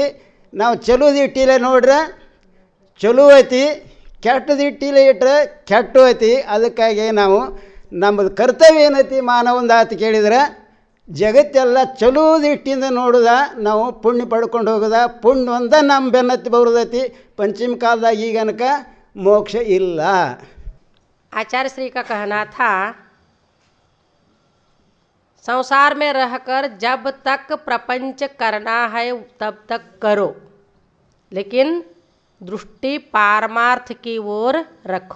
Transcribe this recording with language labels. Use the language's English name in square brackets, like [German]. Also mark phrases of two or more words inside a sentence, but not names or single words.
[Kannada] ನಾವು ಚಲೋ ದೃಷ್ಟಿಲೇ ನೋಡ್ರೆ ಚಲೋ ಐತಿ, ಕೆಟ್ಟ ದೃಷ್ಟಿಲೇ ಇಟ್ಟರೆ ಕೆಟ್ಟ ಐತಿ. ಅದಕ್ಕಾಗಿ ನಾವು ನಮ್ಮದು ಕರ್ತವ್ಯ ಏನೈತಿ ಮಾನವಂದ ಅಂತ ಕೇಳಿದರೆ ಜಗತ್ತೆಲ್ಲ ಚಲೋ ದೃಷ್ಟಿಯಿಂದ ನೋಡೋದ, ನಾವು ಪುಣ್ಯ ಪಡ್ಕೊಂಡು ಹೋಗೋದ, ಪುಣ್ಯ ಒಂದ ನಮ್ಮ ಬೆನ್ನತ್ತಿ ಬರೋದೈತಿ. ಪಂಚಮ ಕಾಲದಾ ಗನಕ ಮೋಕ್ಷ ಇಲ್ಲ। [Hindi] आचार्य श्री का कहना था, संसार में रहकर जब तक प्रपंच करना है तब तक करो, लेकिन दृष्टि पारमार्थ की ओर रखो।